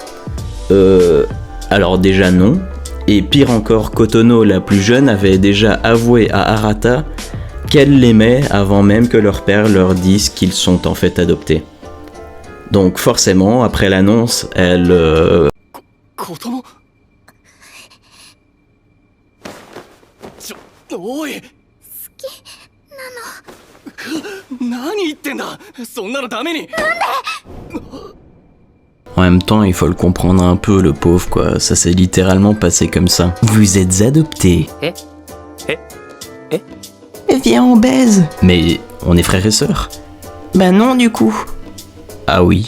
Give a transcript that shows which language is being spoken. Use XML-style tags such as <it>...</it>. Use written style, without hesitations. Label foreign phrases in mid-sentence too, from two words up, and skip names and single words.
<fr>Alors déjà non, et pire encore, Kotono, la plus jeune, avait déjà avoué à Arata qu'elle l'aimait avant même que leur père leur dise qu'ils sont en fait adoptés. Donc forcément, après l'annonce, elle...</fr> <ja>Kotono? Oi! Nani言ってんだ? そんなのダメに!</ja> <fr>En même temps, il faut le comprendre un peu, le pauvre, quoi. Ça s'est littéralement passé comme ça. Vous êtes adoptés. Viens, on baise. Mais on est frères et sœurs. Bah non, du coup. Ah oui.</fr>